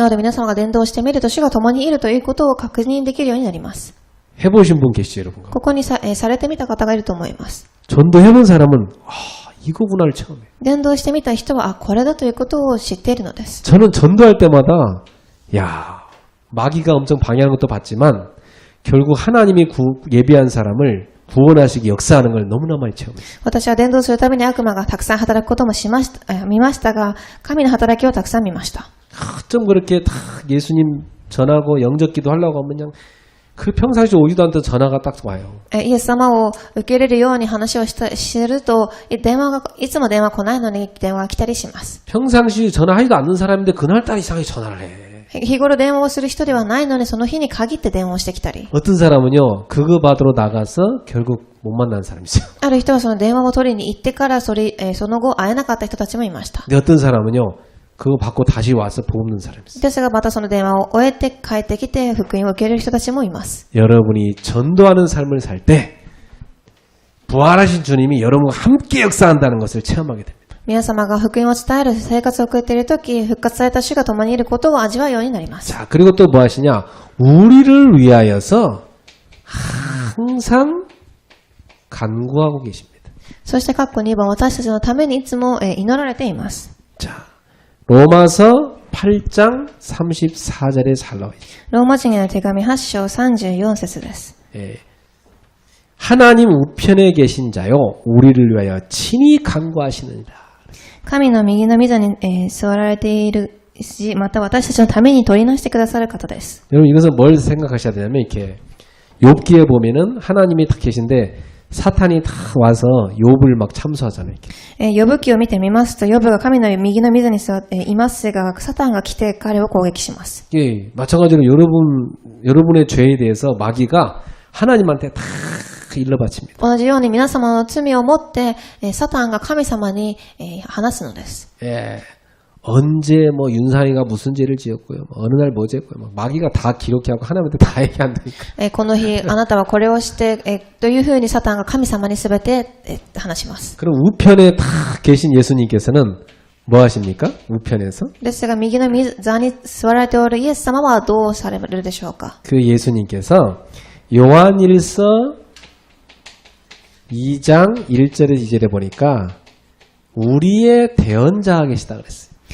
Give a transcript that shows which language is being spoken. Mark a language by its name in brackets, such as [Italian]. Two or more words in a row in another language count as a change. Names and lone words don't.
[Japanese] なので皆様が伝道してみると主が共にいるということを確認できるようになります。 [Korean] 해보신 분 계시죠, 여러분? [Japanese] ここにされてみた方がいると思います。 [Korean] 전도해본 사람은 이거구나를 처음에. [Japanese] 伝道してみた人はこれだということを知っているのです。 [Korean] 저는 전도할 때마다 마귀가 엄청 방해하는 것도 봤지만 결국 하나님이 예비한 사람을 구원하시기 역사하는 걸 너무나 많이 체험했어요. [Japanese] 私は伝道するために悪魔がたくさん働くことも見ましたが、神の働きをたくさん見ました。 [Korean] 좀 그렇게 다 예수님 전하고 영접기도 하려고 하면 그냥 그 평상시 오지도 않던 전화가 딱 와요. [Japanese] イエス様を受け入れるように話をしてると、いつも電話来ないのに電話が来たりします。 [Korean] 평상시 전화하지도 않는 사람인데 그날따라 이상하게 전화를 해. [Japanese] 日頃電話をする人ではないのにその日に限って電話をしてきたり。 [Korean] 어떤 사람은요, 그거 받으러 나가서 결국 못 만난 사람이 있어요. [Japanese] ある人はその電話を取りに行ってからその後会えなかった人たちもいました。 [Korean] 근데 어떤 사람은요, 그거 받고 다시 와서 복 없는 사람이 있어요. [Japanese] ですがまたその電話を終えて帰ってきて福音を受け入れる人たちもいます。 [Korean] 여러분이 전도하는 삶을 살 때 부활하신 주님이 여러분과 함께 역사한다는 것을 체험하게 됩니다. [Japanese] 皆様が福音を伝える生活を送っているとき、復活された主が共にいることを味わうようになります。 [Korean] 자, 그리고 또 뭐 하시냐? 우리를 위하여서 항상 간구하고 계십니다. [Japanese] そして括弧2番、私たちのためにいつも祈られています。 [Korean] 자, 로마서 8장 34절에 잘 나와 있어요. [Japanese] ローマ人への手紙8章34節です。 [Korean] 하나님 우편에 계신 자요, 우리를 위하여 친히 간구하시느니라. [Japanese] 神の右の御座に座られているし、また私たちのために取りなしてくださる方です。 [Korean] 여러분 이것은 뭘 생각하셔야 되냐면 이렇게 욥기에 보면은 하나님이 딱 계신데 사탄이 다 와서 욥을 막 참수하잖아요. 이렇게. [Japanese] ヨブ記を見てみますと、ヨブが神の右の御座に座っていますが、サタンが来て彼を攻撃します。 [Korean] 예, 마찬가지로 여러분의 죄에 대해서 마귀가 하나님한테 다 일러바칩니다. [Japanese] 同じように皆様の罪を持って、サタンが神様に話すのです。 [Korean] 예, 언제 뭐 윤상이가 무슨 죄를 지었고요, 어느 날 뭐 지었고요, 막 마귀가 다 기록해하고 하나님한테 다 얘기한다니까. [Japanese] この日あなたはこれをして、というふうにサタンが神様にすべて話します。 [Korean] 그럼 우편에 다 계신 예수님께서는 뭐 하십니까? 우편에서? [Japanese] ですが右の御座に座られておるイエス様はどうされるでしょうか。 [Korean] 그 예수님께서 요한일서 2장 1절에 2절에 보니까 우리의 대언자가 계시다 그랬어요.